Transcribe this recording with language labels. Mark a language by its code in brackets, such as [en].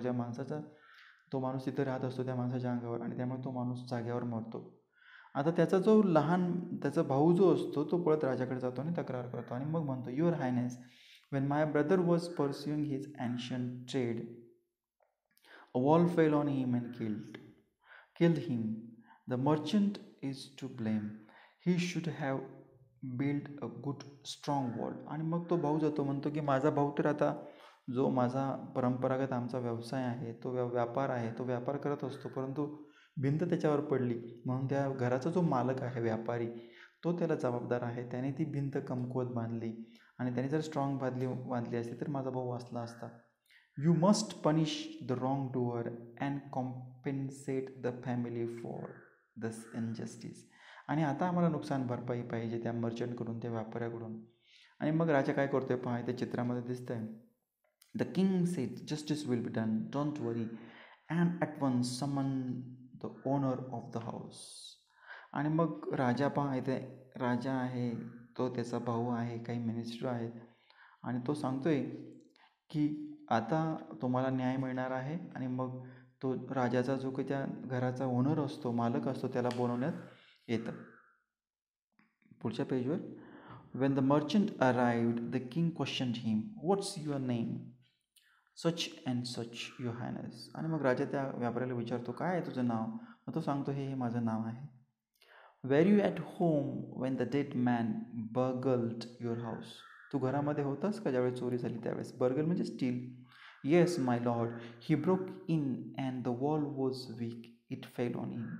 [mr] ज्या माणसाचा तो माणूस तिथं राहत असतो त्या माणसाच्या अंगावर, आणि त्यामुळे तो माणूस जाग्यावर मरतो. आता त्याचा जो त्याचा भाऊ जो असतो तो पळत राजाकडे जातो आणि तक्रार करतो आणि मग म्हणतो, [en] Your highness, when my brother was pursuing his ancient trade, a wall fell on him and killed him. The merchant is to blame. He should have built a good strong wall. [mr] आणि मग तो भाऊ जातो, म्हणतो की माझा भाऊ तर आता जो माझा परंपरागत आमचा व्यवसाय आहे, तो व्यापार आहे, तो व्यापार करत असतो, परंतु भिंत त्याच्यावर पडली म्हणून त्या घराचा जो मालक आहे व्यापारी तो त्याला जबाबदार आहे. त्याने ती भिंत कमकुवत बांधली आणि त्याने जर स्ट्रॉंग बांधली असती तर माझा भाऊ वाचला असता. [en] You must punish the wrong doer and compensate the family for this injustice. [mr] आणि आता आम्हाला नुकसान भरपाई पाहिजे त्या मर्चंटकडून, त्या व्यापाऱ्याकडून. आणि मग राजा काय करतोय पहा, त्या चित्रामध्ये दिसतंय. [en] The king said, justice will be done, don't worry, and at once summon the owner of the house. [mr] आणि मग राजा पहा, इथे राजा आहे, तो त्याचा भाऊ आहे, काही मिनिस्टर आहेत, आणि तो सांगतोय की आता तुम्हाला न्याय मिळणार आहे. आणि मग तो राजाचा जो काही त्या घराचा ओनर असतो, मालक असतो, त्याला बोलवण्यात येतं. पुढच्या पेजवर. [en] When the merchant arrived the king questioned him, what's your name? Such and such your highness. [mr] आणि मग राजा त्या व्यापाऱ्याला विचारतो, काय आहे तुझं नाव? मग तो सांगतो, हे माझं नाव आहे. [en] Were you at home when the dead man burgled your house. [mr] तू घरामध्ये होतास का ज्यावेळेस चोरी झाली त्यावेळेस? बर्गल म्हणजे steel. [en] Yes my lord, he broke in and the wall was weak, it fell on him.